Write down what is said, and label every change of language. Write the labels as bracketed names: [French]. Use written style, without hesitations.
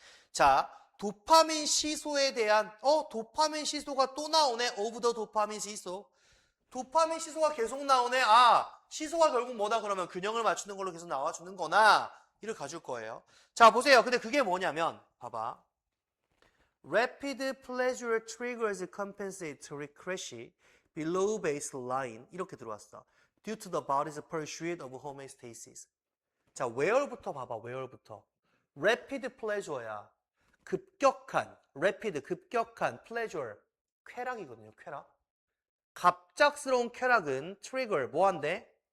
[Korean] 자, 도파민 시소에 대한 도파민 시소가 또 나오네. of the 도파민 시소. 도파민 시소가 계속 나오네. 아, 시소가 결국 뭐다 그러면 균형을 맞추는 걸로 계속 나와주는 거나 이를 가줄 거예요. 자, 보세요. 근데 그게 뭐냐면 봐봐. [English] Rapid pleasure triggers compensatory crash below baseline [Korean] 이렇게 들어왔어. [English] Due to the body's pursuit of homeostasis. [Korean] 자, where부터 봐봐. where부터. [English] Rapid pleasure [Korean] 야. 급격한 pleasure. 쾌락이거든요. 쾌락. 갑작스러운 쾌락은 트리거 뭐한대?